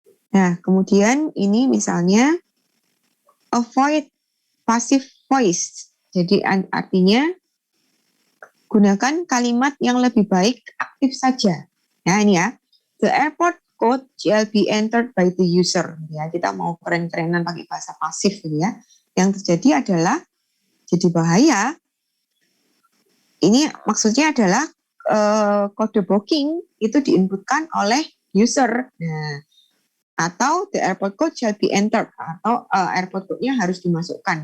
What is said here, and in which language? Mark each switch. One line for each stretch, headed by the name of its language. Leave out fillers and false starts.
Indonesian: Nah, kemudian ini misalnya
English: avoid passive voice.
Indonesian: Jadi artinya gunakan kalimat yang lebih baik aktif saja. Nah, ini ya.
English: The airport code shall be entered by the user.
Indonesian: Ya, kita mau keren-kerenan pakai bahasa pasif ya. Yang terjadi adalah jadi bahaya. Ini maksudnya adalah kode booking itu diinputkan oleh user. Nah, atau
English: the airport code shall be entered,
Indonesian: atau airport code-nya harus dimasukkan.